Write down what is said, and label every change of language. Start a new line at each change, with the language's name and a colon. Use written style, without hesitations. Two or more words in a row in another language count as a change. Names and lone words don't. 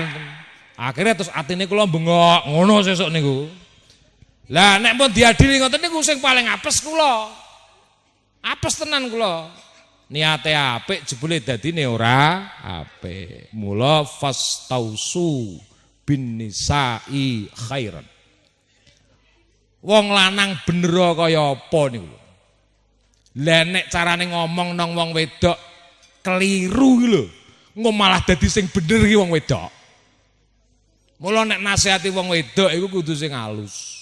Javanese: Akhirnya terus atine kula bengok ngono sesuk niku. Lah nek pun diadili ngoten niku sing paling apes kula. Apes tenan kula. Niate apik jebule dadine ora apik. Mula
Arabic: فاستوصوا بالنساء خيرا.
Javanese: Wong lanang bener kaya apa niku. Lah nek carane ngomong nang wong wedok keliru iki lho. Engko malah dadi sing bener iki wong wedok. Mula nek nasihati wong wedok iku kudu sing halus.